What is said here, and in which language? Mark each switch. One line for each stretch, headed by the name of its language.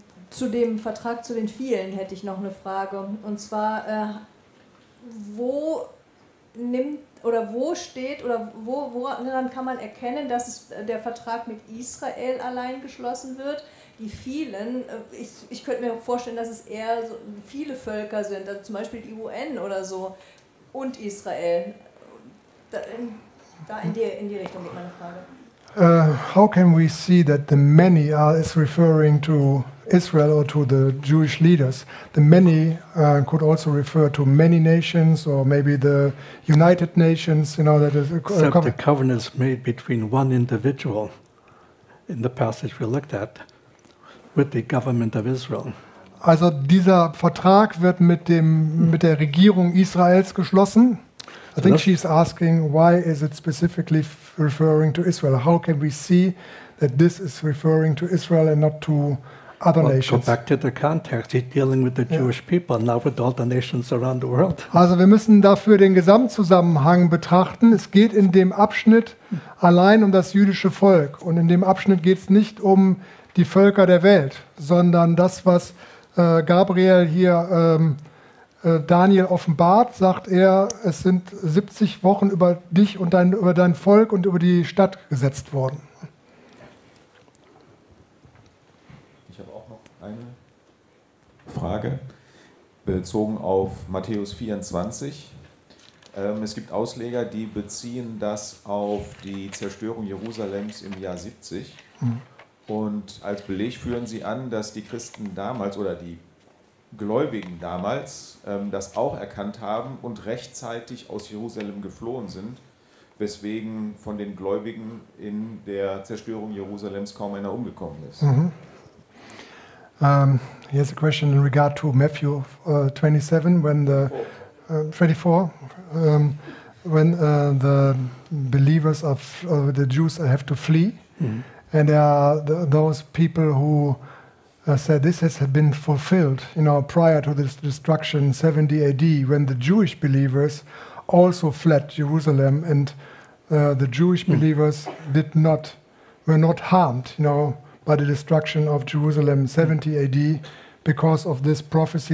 German: Zu dem Vertrag zu den vielen hätte ich noch eine Frage. Und zwar, woran kann man erkennen, dass es der Vertrag mit Israel allein geschlossen wird? Die vielen, ich könnte mir vorstellen, dass es eher so viele Völker sind, also zum Beispiel die UN oder so und Israel. Da in die Richtung geht meine Frage.
English: How can we see that the many is referring to Israel or to the Jewish leaders? The many could also refer to many nations or maybe the United Nations. You know, that is except the covenants made between one individual in the passage we looked at with the government of Israel.
German: Also dieser Vertrag wird mit der Regierung Israels geschlossen.
English: I think she's asking, why is it specifically referring to Israel? How can we see that this is referring to Israel and not to other nations? Go back to the context. He's dealing with the Jewish people, not with all the nations around the world.
German: Also wir müssen dafür den Gesamtzusammenhang betrachten. Es geht in dem Abschnitt allein um das jüdische Volk. Und in dem Abschnitt geht es nicht um die Völker der Welt, sondern das, was Gabriel hier Daniel offenbart, sagt er, es sind 70 Wochen über dich und über dein Volk und über die Stadt gesetzt worden. Ich habe auch noch eine Frage bezogen auf Matthäus 24. Es gibt Ausleger, die beziehen das auf die Zerstörung Jerusalems im Jahr 70. Und als Beleg führen sie an, dass die Christen damals oder die Gläubigen damals das auch erkannt haben und rechtzeitig aus Jerusalem geflohen sind, weswegen von den Gläubigen in der Zerstörung Jerusalems kaum einer umgekommen ist. Mm-hmm.
English: Here's a question in regard to Matthew 27, when the 24, when the believers of the Jews have to flee, mm-hmm. and there are those people who said this has been fulfilled, you know, prior to this destruction 70 AD, when the Jewish believers also fled Jerusalem, and the Jewish believers were not harmed, you know, by the destruction of Jerusalem 70 AD, because of this prophecy.